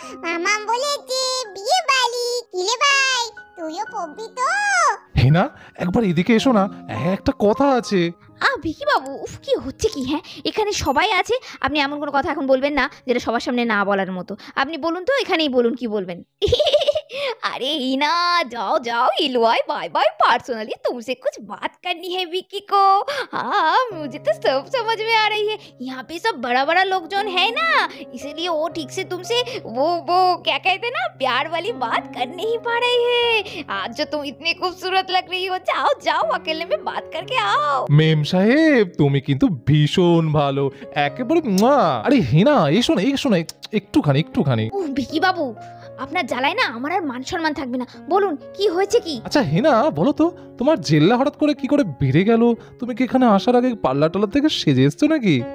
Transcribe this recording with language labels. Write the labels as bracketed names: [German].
[Bangla] মামা বলেছে বিয়ে বাড়ি। কিলে ভাই, তুইও পরবি তো? হেনা, একবার এদিকে এসো না, একটা কথা আছে। ভিকি বাবু, উফ কি হচ্ছে কি? হ্যাঁ, এখানে সবাই আছে, আপনি এমন কোনো কথা এখন বলবেন না যেটা সবার সামনে না বলার মতো। আপনি বলুন তো, এখানেই বলুন কি বলবেন। [Hindi] अरे हिना, जाओ जाओ हिलवाए, बाय बाय। पर्सनली तुमसे कुछ बात करनी है विकी को। हाँ, मुझे तो सब समझ में आ रही है। यहाँ पे सब बड़ा बड़ा लोग जो है ना, इसीलिए वो ठीक से तुमसे वो क्या कहते हैं ना, प्यार वाली बात कर नहीं पा रही है। आज जो तुम इतनी खूबसूरत लग रही हो, जाओ जाओ अकेले में बात करके आओ। [Bangla] মেম সাহেব, তুমি কিন্তু ভীষণ ভালো, একেবারে মুয়া। আরে হেনা, এসো না এসো না, একটুখানি। উহ, ভিকি বাবু, আপনার জ্বালায় না আমার আর মান সম্মান থাকবে না। বলুন কি হয়েছে কি? আচ্ছা হেনা, বলো তো তোমার জেল্লা হঠাৎ করে কি করে বেড়ে গেল? তুমি কি এখানে আসার আগে পার্লার টালার থেকে সেজে এসছো নাকি?